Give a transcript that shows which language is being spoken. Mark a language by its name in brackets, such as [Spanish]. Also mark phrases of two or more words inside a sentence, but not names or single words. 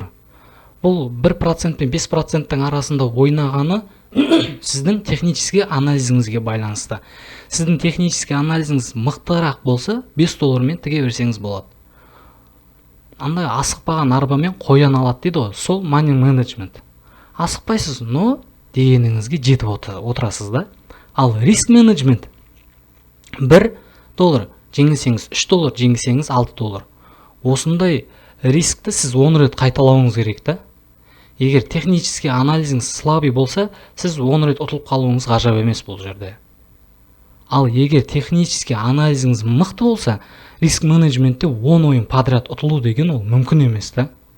[Kazakh] Бұл 1% пен 5%-тің арасында ойнағаны сіздің технический анализіңізге байланысты. Сіздің технический анализіңіз мықтырақ болса, $5 мен тіге берсеңіз болады. Андай асықпаған арбамен қоян алады дейді ғой, сол [English] money management. [Kazakh] Асықпайсыз, но дегеніңізге жетіп отырасыз да. Ал [English] risk management [Kazakh] $1 жеңілсеңіз $3, жеңілсеңіз $6. Осындай рискті сіз 10 рет қайталауыңыз керек та. Егер технический анализіңіз слабый болса, сіз 10 рет ұтылып қалуыңыз ғажап емес бұл жерде. Ал егер технический анализіңіз мықты болса, риск менеджментте 10 ойын подряд ұтылу деген ол мүмкін емес та.